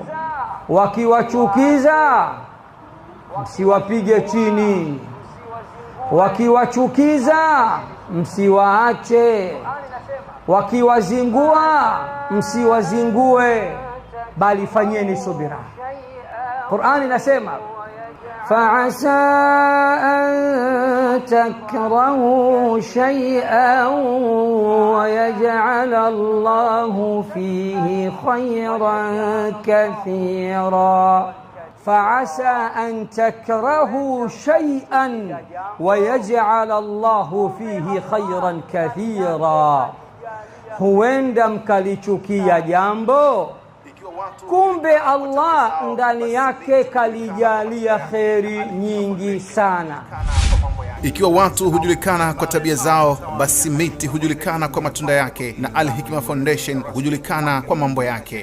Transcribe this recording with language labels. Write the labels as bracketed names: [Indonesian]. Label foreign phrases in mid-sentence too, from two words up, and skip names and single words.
[Swahili] Wakiwachukiza msiwapige chini, wakiwachukiza msiwaache, wakiwazingua msiwazingue, bali fanyeni subira. Qur'ani inasema [Arabic] فعسى أن تكرهوا شيئا ويجعل الله فيه خيرا كثيرا. فعسى أن تكرهوا شيئا ويجعل الله فيه خيرا كثيرا. [Swahili] Huenda mkalichukia jambo, kumbe Allah ndani yake kalijalia kheri nyingi sana. Ikiwa watu hujulikana kwa tabia zao, basi miti hujulikana kwa matunda yake, na Al-Hikma Foundation hujulikana kwa mambo yake.